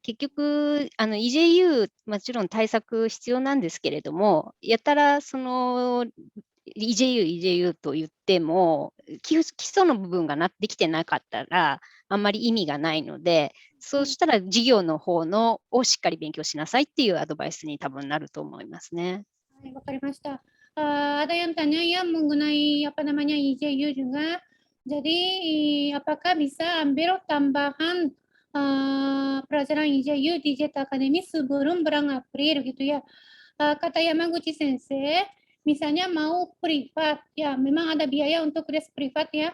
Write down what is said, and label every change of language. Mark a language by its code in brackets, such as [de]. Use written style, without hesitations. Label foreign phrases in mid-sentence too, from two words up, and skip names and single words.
[ja] 結局、EJU、もちろん対策必要なんですけれども、やたら、EJU と言っても、基礎の部分ができてなかったら、あんまり意味がないので、そうしたら授業の方をしっかり勉強しなさいっていうアドバイスに多分なると思いますね。はい、わかりました。 [id] ada yang tanya ya mengenai EJU juga. Jadi apakah bisa ambil tambahan pelajaran EJU di Jet Academy sebelum bulan April gitu ya. Kata Yamaguchi Sensei, misalnya mau privat ya, memang ada biaya untuk les privat ya.